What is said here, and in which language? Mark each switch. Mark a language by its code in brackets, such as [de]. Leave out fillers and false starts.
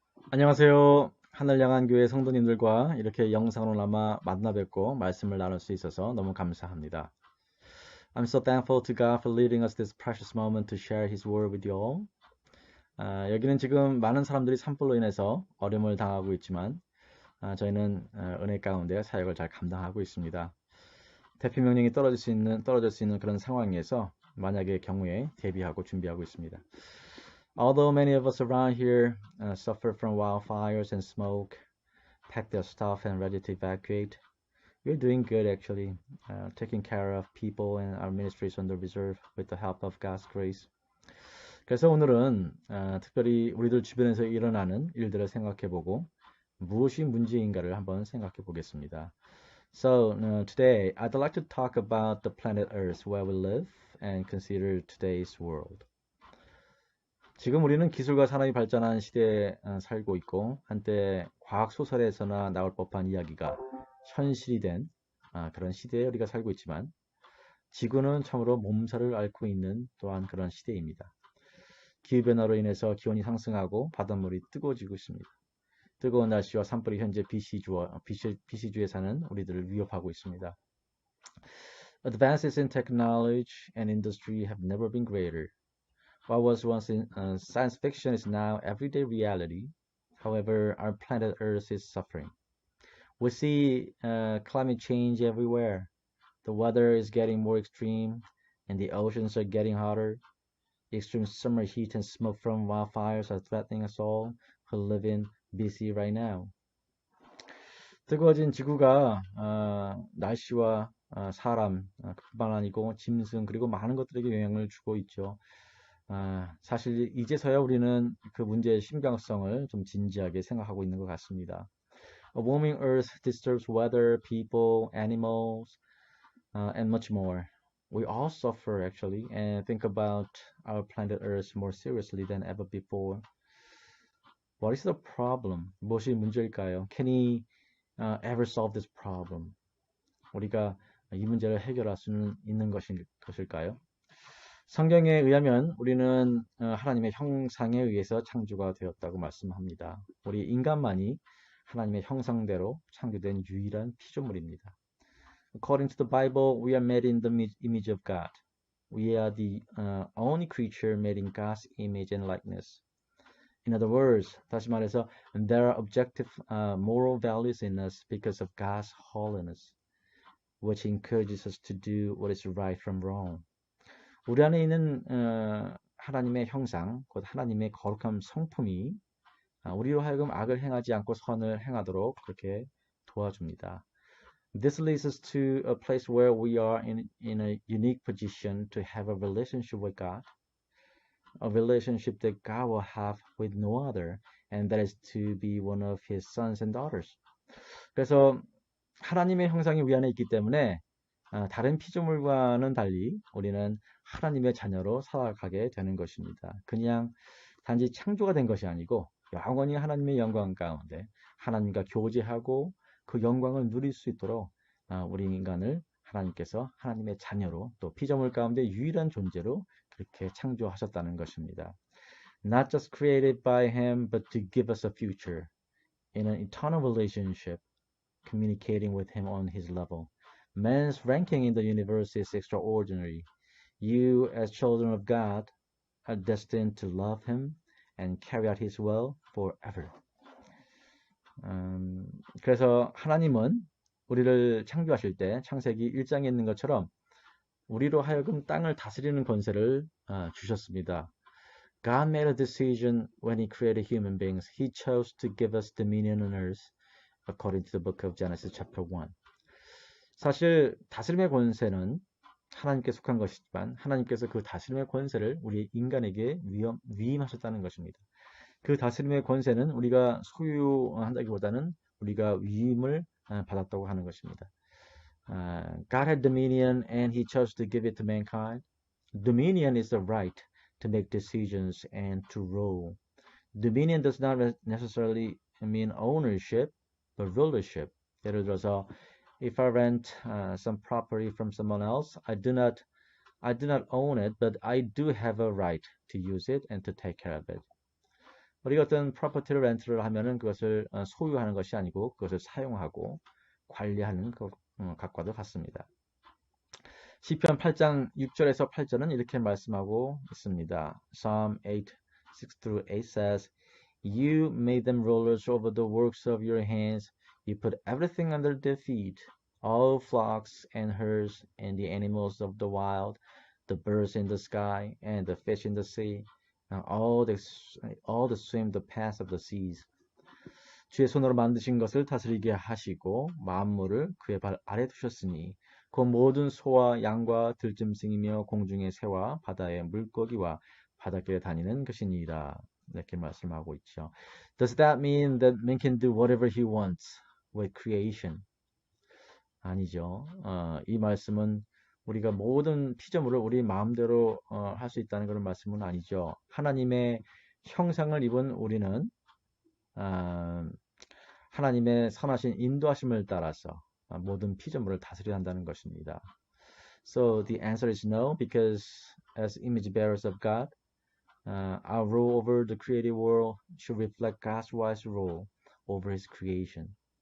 [ko] 안녕하세요. 하늘양한 교회 성도님들과 이렇게 영상으로나마 만나 뵙고 말씀을 나눌 수 있어서 너무 감사합니다. [en] I'm so thankful to God for leading us this precious moment to share His word with you all. [ko] 여기는 지금 많은 사람들이 산불로 인해서 어려움을 당하고 있지만 저희는 은혜 가운데 사역을 잘 감당하고 있습니다. 대피 명령이 떨어질 수 있는 그런 상황에서 만약의 경우에 대비하고 준비하고 있습니다. [en] Although many of us around here suffer from wildfires and smoke, pack their stuff and ready to evacuate, we're doing good actually, taking care of people and our ministries on the reserve with the help of God's grace. [ko] 그래서 오늘은 특별히 우리들 주변에서 일어나는 일들을 생각해보고 무엇이 문제인가를 한번 생각해 보겠습니다. [en] So today I'd like to talk about the planet Earth where we live and consider today's world. [ko] 지금 우리는 기술과 산업이 발전한 시대에 살고 있고 한때 과학 소설에서나 나올 법한 이야기가 현실이 된 그런 시대에 우리가 살고 있지만 지구는 참으로 몸살을 앓고 있는 또한 그런 시대입니다. 기후변화로 인해서 기온이 상승하고 바닷물이 뜨거워지고 있습니다. 뜨거운 날씨와 산불이 현재 BC주에 사는 우리들을 위협하고 있습니다. [en] Advances in technology and industry have never been greater. What was once in science fiction is now everyday reality. However, our planet Earth is suffering. We see climate change everywhere. The weather is getting more extreme, and the oceans are getting hotter. Extreme summer heat and smoke from wildfires are threatening us all who live in BC right now. [ko] 뜨거워진 지구가 날씨와 사람 뿐만 아니고 짐승 그리고 많은 것들에게 영향을 주고 있죠. 사실 이제서야 우리는 그 문제의 심각성을 좀 진지하게 생각하고 있는 것 같습니다. [en] A warming earth disturbs weather, people, animals, and much more. We all suffer actually and think about our planet Earth more seriously than ever before. What is the problem? [ko] 무엇이 문제일까요? [en] Can he ever solve this problem? [ko] 우리가 이 문제를 해결할 수는 있는 것일까요? 성경에 의하면 우리는 하나님의 형상에 의해서 창조가 되었다고 말씀합니다. 우리 인간만이 하나님의 형상대로 창조된 유일한 피조물입니다. [en] According to the Bible, we are made in the image of God. We are the only creature made in God's image and likeness. In other words, [ko] 다시 말해서 [en] there are objective moral values in us because of God's holiness, which encourages us to do what is right from wrong. [ko] 우리 안에 있는 하나님의 형상, 곧 하나님의 거룩한 성품이 우리로 하여금 악을 행하지 않고 선을 행하도록 그렇게 도와줍니다. [en] This leads us to a place where we are in a unique position to have a relationship with God, a relationship that God will have with no other, and that is to be one of His sons and daughters. [ko] 그래서 하나님의 형상이 우리 안에 있기 때문에 다른 피조물과는 달리 우리는 하나님의 자녀로 살아가게 되는 것입니다. 그냥 단지 창조가 된 것이 아니고 영원히 하나님의 영광 가운데 하나님과 교제하고 그 영광을 누릴 수 있도록 우리 인간을 하나님께서 하나님의 자녀로 또 피조물 가운데 유일한 존재로 그렇게 창조하셨다는 것입니다. [en] Not just created by Him, but to give us a future in an eternal relationship, communicating with Him on His level. Man's ranking in the universe is extraordinary. You, as children of God, are destined to love Him and carry out His will forever. [ko] 그래서 하나님은 우리를 창조하실 때 창세기 1장에 있는 것처럼 우리로 하여금 땅을 다스리는 권세를 주셨습니다. [en] God made a decision when He created human beings. He chose to give us dominion on earth, according to the book of Genesis chapter 1. [ko] 사실 다스림의 권세는 하나님께 속한 것이지만 하나님께서 그 다스림의 권세를 우리 인간에게 위임하셨다는 것입니다. 그 다스림의 권세는 우리가 소유한다기보다는 우리가 위임을 받았다고 하는 것입니다. [en] God had dominion and He chose to give it to mankind. Dominion is the right to make decisions and to rule. Dominion does not necessarily mean ownership, but rulership. [ko] 예를 들어서 [en] if I rent some property from someone else, I do not own it, but I do have a right to use it and to take care of it. [ko] 우리가 어떤 프로퍼티를 렌트를 하면은 그것을 소유하는 것이 아니고 그것을 사용하고 관리하는 것과도 같습니다. 시편 8장 6절에서 8절은 이렇게 말씀하고 있습니다. [en] Psalm 8, 6-8 says, You made them rulers over the works of your hands. You put everything under their feet, all flocks and herds and the animals of the wild, the birds in the sky and the fish in the sea, and all that swim the paths of the seas. [ko] 주의 손으로 만드신 것을 다스리게 하시고 만물을 그의 발 아래 두셨으니 그 모든 소와 양과 들짐승이며 공중의 새와 바다의 물고기와 바닷길에 다니는 것이니라. 이렇게 말씀하고 있죠. [en] Does that mean that man can do whatever he wants with creation? [ko] 아니죠. 이 말씀은 우리가 모든 피조물을 우리 마음대로 할 수 있다는 그런 말씀은 아니죠. 하나님의 형상을 입은 우리는 하나님의 선하신 인도하심을 따라서 모든 피조물을 다스려야 한다는 것입니다. [en] So the answer is no, because as image bearers of God, our rule over the created world should reflect God's wise rule over His creation.